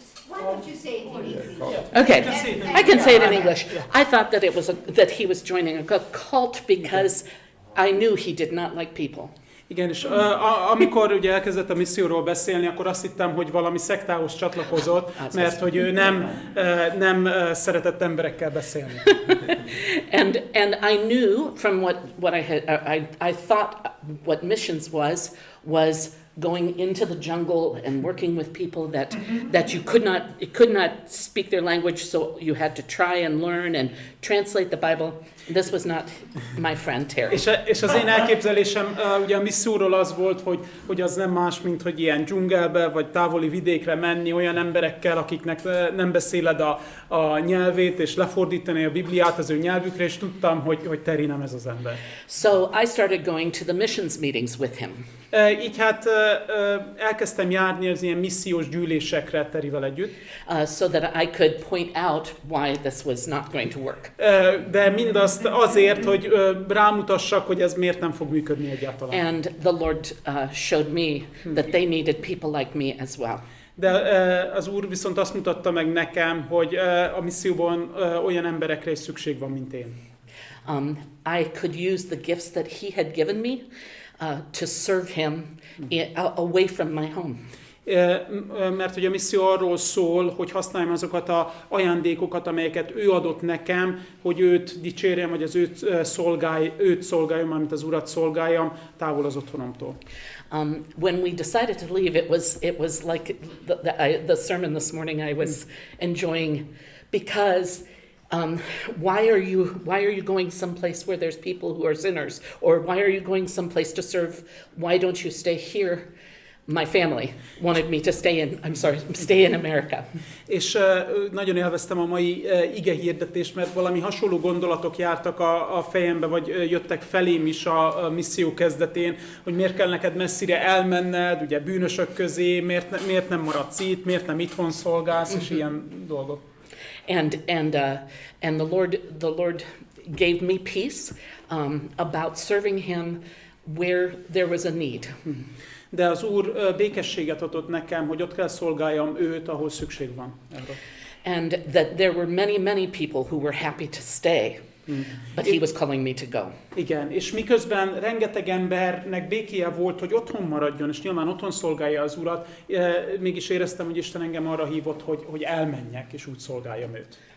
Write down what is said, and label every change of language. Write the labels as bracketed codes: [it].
[en] Why don't you say it in English? Okay, I can say it in English. I thought that he was joining a cult because I knew he did not like people. [hu] Igen, és amikor ugye elkezdett a misszióról beszélni, akkor azt hittem, hogy valami szektához csatlakozott, mert hogy ő nem szeretett emberekkel beszélni. [en] and I knew from what I thought what missions was going into the jungle and working with people that you could not speak their language, so you had to try and learn and translate the Bible. This was not my friend Terry. [hu] És az én elképzelésem ugye a misszióról az volt, hogy az nem más, mint hogy ilyen dzsungelbe vagy távoli vidékre menni olyan emberekkel, akiknek nem beszéled a nyelvét, és lefordítani a Bibliát az ő nyelvükre, és tudtam, hogy Terry nem ez az ember. [en] So I started going to the missions meetings with him. [hu] Így hát elkezdtem járni az ilyen missziós gyűlésekre Terryvel együtt. [en] So that I could point out why this was not going to work. [hu] De mindazt azért, hogy rámutassak, hogy ez miért nem fog működni egyáltalán. [en] And the Lord showed me that they needed people like me as well. [hu] De az Úr viszont azt mutatta meg nekem, hogy a misszióban olyan emberekre is szükség van, mint én. [en] I could use the gifts that He had given me to serve Him away from my home. [hu] Mert hogy a misszió arról szól, hogy használjam azokat az ajándékokat, amelyeket ő adott nekem, hogy őt dicsérjem, vagy az őt szolgáljam, mármint az Urat szolgáljam, távol az otthonomtól. [en] When we decided to leave, it was like the sermon this morning I was enjoying, because why are you going someplace where there's people who are sinners, or why are you going someplace to serve? Why don't you stay here? My family wanted me to stay in America. [hu] És nagyon élveztem a mai ige hirdetést, mert valami hasonló gondolatok jártak a fejembe, vagy jöttek felém is a misszió kezdetén, hogy miért kell neked messzire elmenned, ugye bűnösök közé, miért nem maradsz itt, miért nem itthon szolgálsz, és ilyen dolgok. [en] And the Lord gave me peace about serving Him where there was a need. [hu] De az Úr békességet adott nekem, hogy ott kell szolgáljam őt, ahol szükség van erre. [en] And that there were many people who were happy to stay, but He was calling me to go. [hu] Igen, és miközben rengeteg embernek békéje volt, hogy otthon maradjon, és nyilván otthon szolgálja az Urat, mégis éreztem, hogy Isten engem arra hívott, hogy elmenjek, és úgy szolgáljam őt.